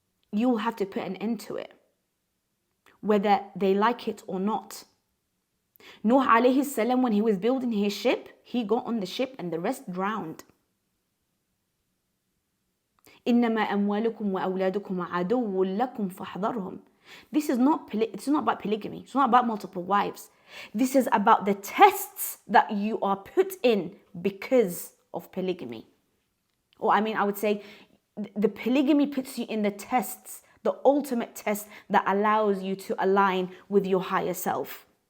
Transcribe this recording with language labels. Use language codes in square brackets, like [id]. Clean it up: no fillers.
[en] You will have to put an end to it, whether they like it or not. Nuh alayhi salam, when he was building his ship, he got on the ship and the rest drowned. [ar] إنما أموالكم وأولادكم عدو لكم فاحذرهم. [en] It's not about polygamy. It's not about multiple wives. This is about the tests that you are put in because of polygamy. Or I would say the polygamy puts you in the tests, the ultimate test that allows you to align with your higher self.